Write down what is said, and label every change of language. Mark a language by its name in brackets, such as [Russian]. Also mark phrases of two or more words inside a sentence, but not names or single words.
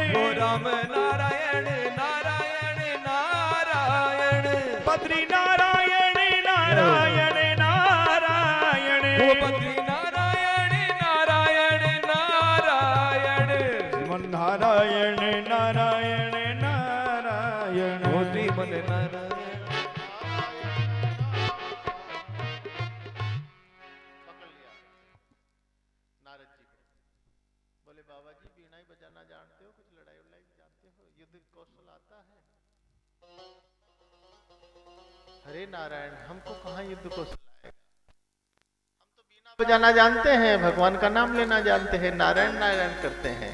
[Hindi] हो राम नारायण नारायण नारायण बद्री नारायण नारायण नारायण हो बद्री नारायण नारायण नारायण श्रीमन नारायण नारायण नारायण हो श्रीमन नारायण। पकड़ लिया नारद जी को। बोले बाबा जी वीणा ही बजाना जानते हो, कुछ लड़ाई उड़ाई जानते हो, युद्ध कौशल आता है? अरे नारायण, हमको कहाँ युद्ध कौशल आएगा, हम तो वीणा बजाना जानते हैं, भगवान का नाम लेना जानते हैं, नारायण नारायण करते हैं।